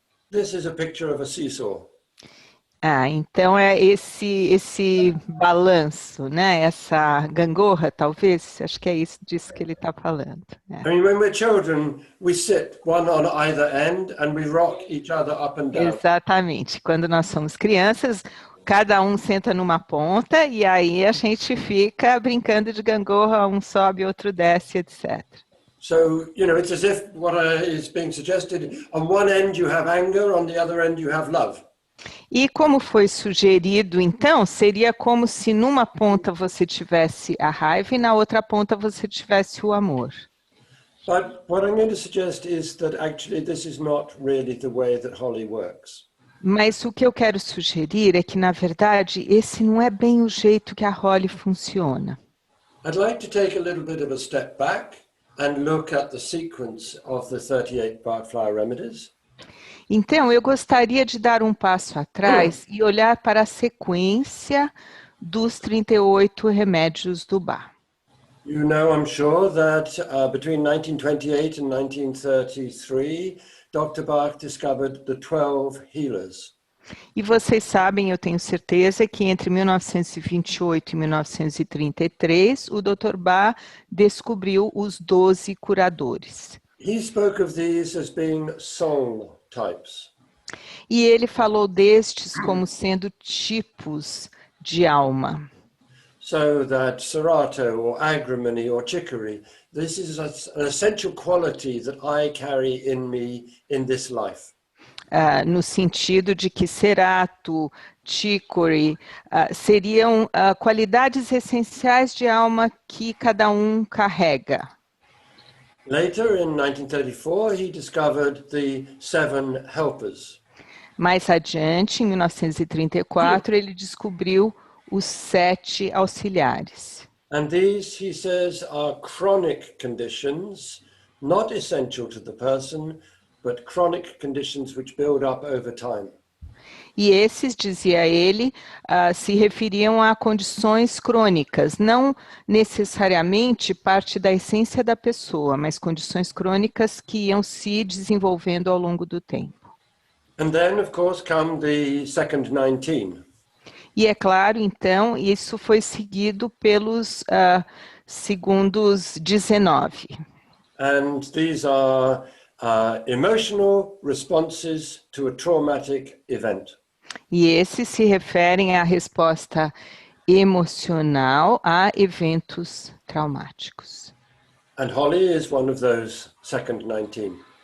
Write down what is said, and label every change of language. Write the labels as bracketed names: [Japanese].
[English] This is a picture of a seesaw. [Portuguese] Ah, então é esse balanço, né? Essa gangorra, talvez. Acho que é isso disso que ele está falando. É. [English] I mean, when we're children, we sit one on either end and we rock each other up and down. [Portuguese] Exatamente. Quando nós somos crianças, cada um senta numa ponta e aí a gente fica brincando de gangorra, um sobe, outro desce, etc. [English] So, you know, it's as if what is being suggested, on one end you have anger, on the other end you have love. [Portuguese] E como foi sugerido, então, seria como se numa ponta você tivesse a raiva e na outra ponta você tivesse o amor. [English] But what I'm going to suggest is that actually this is not really the way that Holly works. [Portuguese] Mas o que eu quero sugerir é que, na verdade, esse não é bem o jeito que a Holly funciona. [English] I'd like to take a little bit of a step back and look at the sequence of the 38 Bach Flower Remedies. [Portuguese] Então, eu gostaria de dar um passo atrás e olhar para a sequência dos 38 remédios do Bach. [English] You know, I'm sure that between 1928 and 1933, Dr. Bach discovered the 12 healers. [Portuguese] E vocês sabem, eu tenho certeza, que entre 1928 e 1933, o Dr. Bach descobriu os 12 curadores. [English] He spoke of these as being soul types. [Portuguese] E ele falou destes como sendo tipos de alma. [English] So that Serato or Agrimony or Chicory, this is an essential quality that I carry in me in this life. [Portuguese] No sentido de que Cerato, Chicory seriam qualidades essenciais de alma que cada um carrega. [English] Later, in 1934, he discovered the 7 helpers. [Portuguese] Mais adiante, em 1934, ele descobriu os 7 auxiliares. [English] And these, he says, are chronic conditions, not essential to the person, but chronic conditions which build up over time. [Portuguese] E esses, dizia ele, se referiam a condições crônicas, não necessariamente parte da essência da pessoa, mas condições crônicas que iam se desenvolvendo ao longo do tempo. [English] And then, of course, come the second 19. [Portuguese] E é claro, então, isso foi seguido pelos segundos 19. [English] And these are emotional responses to a traumatic event. [Portuguese] E esses se referem à resposta emocional a eventos traumáticos. [English] And Holly is one of those second 19.